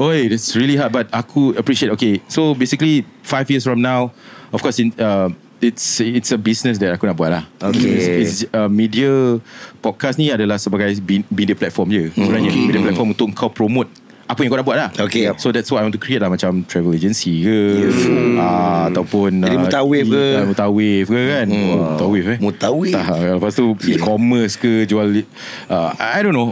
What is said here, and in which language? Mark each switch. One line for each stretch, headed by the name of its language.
English: It's really hard, but aku appreciate. Okay, so basically 5 years from now, of course it's a business that
Malay: aku nak buat lah. It's media podcast ni adalah sebagai media platform je sebenarnya. Media platform untuk kau promote apa yang kau nak buat lah.
English: So that's what I want to create lah.
Malay: Macam travel agency ke, ataupun jadi mutawif ke kan. Mutawif lepas tu e-commerce ke, jual
English: I don't know.